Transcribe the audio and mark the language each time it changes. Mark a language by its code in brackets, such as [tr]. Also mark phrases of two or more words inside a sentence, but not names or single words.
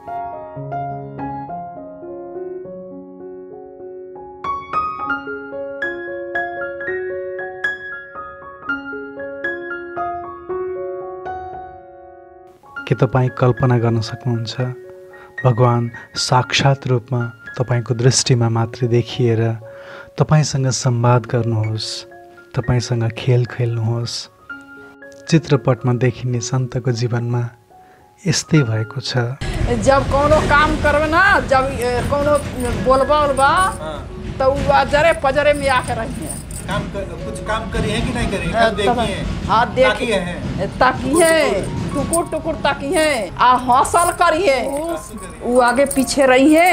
[ne] के तपाईँ कल्पना गर्न सक्नुहुन्छ, भगवान साक्षात रूपमा तपाईँको दृष्टिमा मात्र देखिएर तपाईसँग संवाद गर्नुहोस्, तपाईसँग खेल खेल्नुहोस्। चित्रपटमा देखिने सन्तको जीवनमा यस्तै भएको छ। [bho] जब कोनो काम करबे ना, जब कोनो बोलबा तो जरे पजरे में आके रही है। कुछ काम करी है कि नहीं करी है? देखिए। हाँ देखिए, ताकी है, टुकुर टुकुर ताकी है, आ हौसल करी है, वो आगे पीछे रही है।